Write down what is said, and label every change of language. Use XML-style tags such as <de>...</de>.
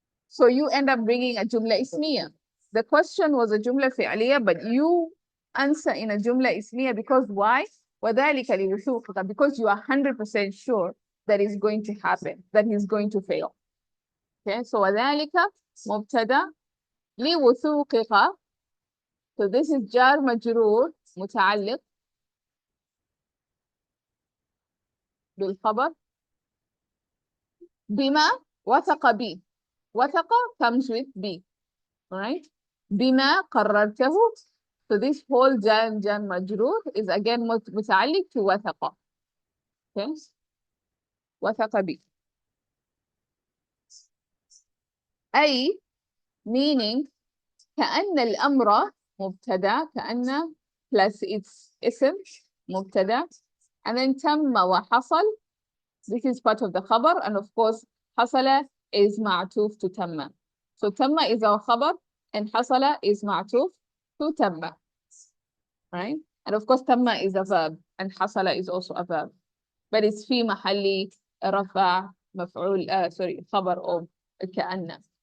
<en>So you end up bringing a جملة اسمية. The question was a جملة فعلية, but you answer in a جملة اسمية because why?</en> <ar>وذلك لوثوقك,</ar> <en>because you are 100% sure that is going to happen, that he's going to fail.</en> <ar>Okay, so وذلك مبتدأ لوثوقك. So this is جار مجرور متعلق بالخبر بما وثق به.</ar> <en>وثق comes with be.</en> <ar>Alright? بما قررته.</ar> <en>So this whole جار مجرور is again متعلق to وثق.</en> <ar>Okay? وثق به. أي meaning كأن الأمر مبتدأ, كأن plus its اسم مبتدأ, and then تم وحصل.</ar> <en>This is part of the خبر, and of course حصل is معطوف to تم. So تم is our خبر and حصل is معطوف to تم. Right? And of course تم is a verb and حصل is also a verb, but it's</en> <ar>في محل رفع مفعول خبر</ar> <en>of كأن.</en>